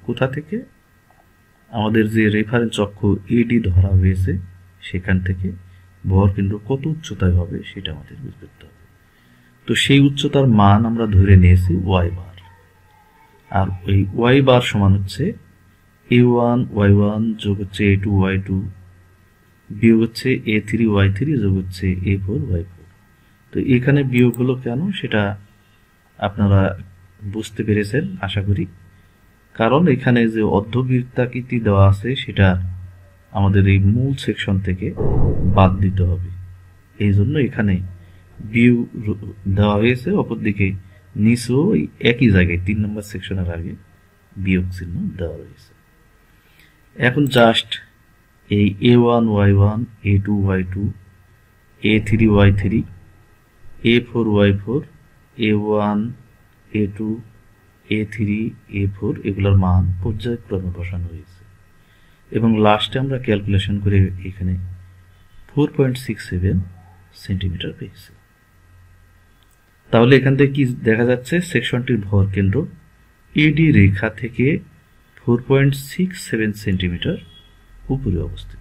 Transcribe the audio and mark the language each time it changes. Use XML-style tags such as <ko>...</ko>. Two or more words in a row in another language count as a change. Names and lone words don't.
<bn>কোথা থেকে? আমাদের যে রেফারেন্স অক্ষ এডি ধরা হয়েছে সেখান থেকে ভরকেন্দ্র কত উচ্চতায় হবে সেটা আমাদের বের করতে হবে। তো সেই উচ্চতার মান আমরা ধরে নিয়েছি</bn> <en>y bar,</en> <bn>আর ওই</bn> <en>y bar</en> <bn>সমান হচ্ছে a1 y1 যোগ হচ্ছে a2 y2 বিয়োগ হচ্ছে a3 y3 যোগ হচ্ছে a4 y4। তো এখানে বিয়োগ হলো কেন সেটা আপনারা বুঝতে পেরেছেন আশা করি, কারণ এখানে যে অর্ধবৃত্তাকৃতি দেওয়া আছে সেটা আমাদের এই মূল সেকশন থেকে বাদ দিতে হবে, এই জন্য এখানে বিয়োগ দেওয়া হয়েছে। অপরদিকে নিচেও একই জায়গায় 3 নম্বর সেকশনের আগে বিয়োগ চিহ্ন দেওয়া রয়েছে। এখন জাস্ট এই a1 y1 a2 y2 a3 y3 a4 y4 a1 a2 a3 a4 এগুলোর মান পর্যায়ক্রমে বসানো হয়েছে এবং লাস্টে আমরা ক্যালকুলেশন করে এখানে 4.67 সেন্টিমিটার পেয়েছি। তাহলে এখান থেকে কি দেখা যাচ্ছে? সেকশনটির ভর কেন্দ্র এডি রেখা থেকে 4.67 সেন্টিমিটার উপরে অবস্থিত।</bn>